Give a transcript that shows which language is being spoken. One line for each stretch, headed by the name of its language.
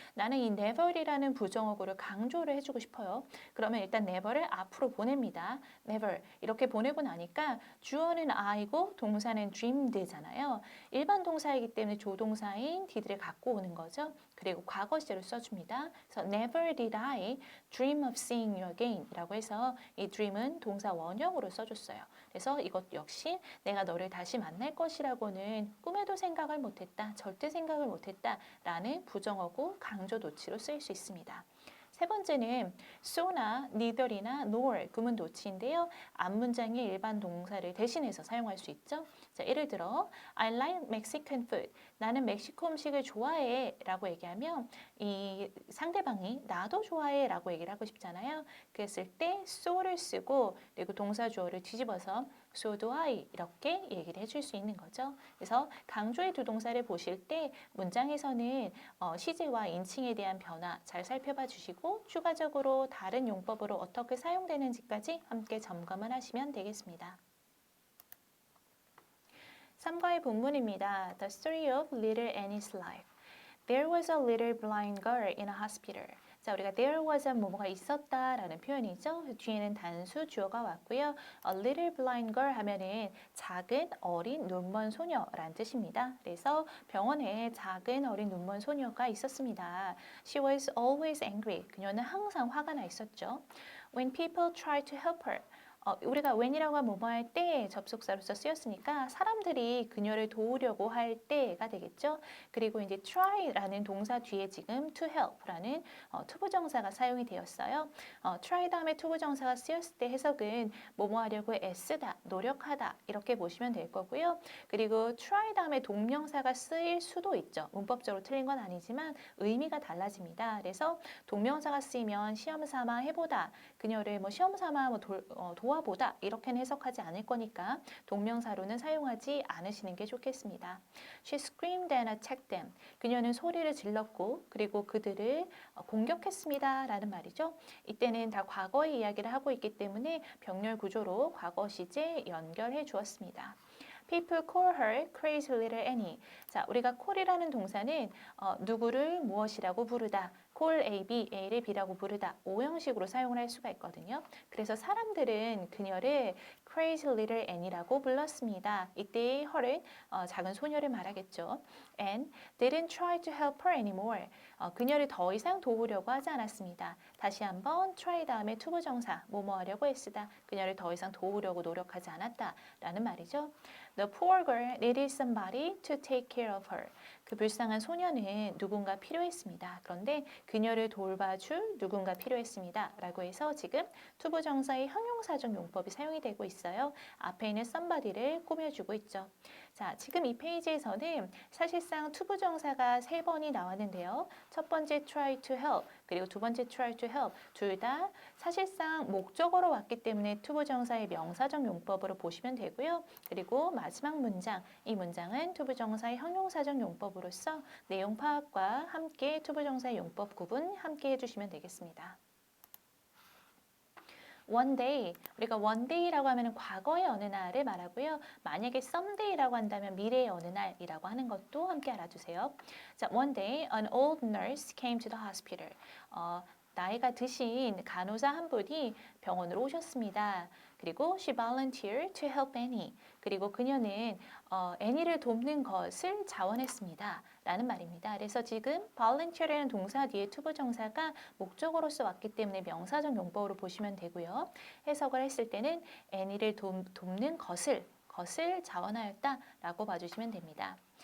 Korean: 나는 이 never이라는 부정어구를 강조를 해주고 싶어요. 그러면 일단 never를 앞으로 보냅니다. never 이렇게 보내고 나니까 주어는 I고 동사는 dreamed잖아요. 일반 동사이기 때문에 조동사인 did를 갖고 오는 거죠. 그리고 과거 시제로 써줍니다. 그래서
English: never did I dream of seeing you again
Korean: 라고 해서 이 dream은 동사 원형으로 써줬어요. 그래서 이것 역시 내가 너를 다시 만날 것이라고는 꿈에도 생각을 못했다. 절대 생각을 못했다. 라는 부정어구 강조 도치로 쓰일 수 있습니다. 세 번째는 so나 neither이나 nor 구문 도치인데요. 앞문장의 일반 동사를 대신해서 사용할 수 있죠. 자, 예를 들어
English: I like Mexican food.
Korean: 나는 멕시코 음식을 좋아해 라고 얘기하면 이 상대방이 나도 좋아해 라고 얘기를 하고 싶잖아요. 그랬을 때 so를 쓰고 그리고 동사 주어를 뒤집어서 so do I 이렇게 얘기를 해줄 수 있는 거죠. 그래서 강조의 두 동사를 보실 때 문장에서는 시제와 인칭에 대한 변화 잘 살펴봐 주시고 추가적으로 다른 용법으로 어떻게 사용되는지까지 함께 점검을 하시면 되겠습니다. 3과의 본문입니다.
English: The story of little Annie's life. There was a little blind girl in a hospital.
Korean: 자, 우리가 there was a 뭐뭐가 있었다라는 표현이죠. 뒤에는 단수 주어가 왔고요. A little blind girl 하면은 작은 어린 눈먼 소녀라는 뜻입니다. 그래서 병원에 작은 어린 눈먼 소녀가 있었습니다.
English: She was always angry.
Korean: 그녀는 항상 화가 나 있었죠.
English: When people tried to help her.
Korean: 우리가 when이라고 하면 뭐뭐 할 때 접속사로서 쓰였으니까 사람들이 그녀를 도우려고 할 때가 되겠죠. 그리고 이제 try라는 동사 뒤에 지금 to help라는 투부정사가 사용이 되었어요. try 다음에 투부정사가 쓰였을 때 해석은 뭐뭐 하려고 애쓰다, 노력하다 이렇게 보시면 될 거고요. 그리고 try 다음에 동명사가 쓰일 수도 있죠. 문법적으로 틀린 건 아니지만 의미가 달라집니다. 그래서 동명사가 쓰이면 시험 삼아 해보다, 그녀를 뭐 시험 삼아 뭐 도와보다 이렇게는 해석하지 않을 거니까 동명사로는 사용하지 않으시는 게 좋겠습니다.
English: She screamed and attacked them.
Korean: 그녀는 소리를 질렀고 그리고 그들을 공격했습니다 라는 말이죠. 이때는 다 과거의 이야기를 하고 있기 때문에 병렬 구조로 과거 시제 연결해 주었습니다.
English: People call her crazy little Annie.
Korean: 자, 우리가 call이라는 동사는 누구를 무엇이라고 부르다, call A, B, A를 B라고 부르다 오형식으로 사용을 할 수가 있거든요. 그래서 사람들은 그녀를 crazy little Annie라고 불렀습니다. 이때의 her은 작은 소녀를 말하겠죠.
English: And didn't try to help her anymore.
Korean: 그녀를 더 이상 도우려고 하지 않았습니다. 다시 한번 try 다음에 투부정사, 뭐뭐 하려고 애쓰다, 그녀를 더 이상 도우려고 노력하지 않았다라는 말이죠.
English: The poor girl needed somebody to take care of her.
Korean: 그 불쌍한 소녀는 누군가 필요했습니다. 그런데 그녀를 돌봐줄 누군가 필요했습니다. 라고 해서 지금 투부정사의 형용사적 용법이 사용이 되고 있어요. 앞에 있는 somebody를 꾸며주고 있죠. 자, 지금 이 페이지에서는 사실상 투부정사가 3번이 나왔는데요. 첫 번째 try to help, 그리고 두 번째 try to help 둘 다 사실상 목적어로 왔기 때문에 투부정사의 명사적 용법으로 보시면 되고요. 그리고 마지막 문장, 이 문장은 투부정사의 형용사적 용법으로서 내용 파악과 함께 투부정사의 용법 구분 함께 해주시면 되겠습니다. One day, 우리가 one day라고 하면 과거의 어느 날을 말하고요. 만약에 someday라고 한다면 미래의 어느 날이라고 하는 것도 함께 알아두세요.
English: 자, one day, an old nurse came to the hospital.
Korean: 나이가 드신 간호사 한 분이 병원으로 오셨습니다. 그리고
English: she volunteered to help Annie.
Korean: 그리고 그녀는 애니를 돕는 것을 자원했습니다. 라는 말입니다. 그래서 지금 volunteer라는 동사 뒤에 투부정사가 목적어로서 왔기 때문에 명사적 용법으로 보시면 되고요. 해석을 했을 때는 애니를 돕는 것을 자원하였다라고 봐주시면 됩니다.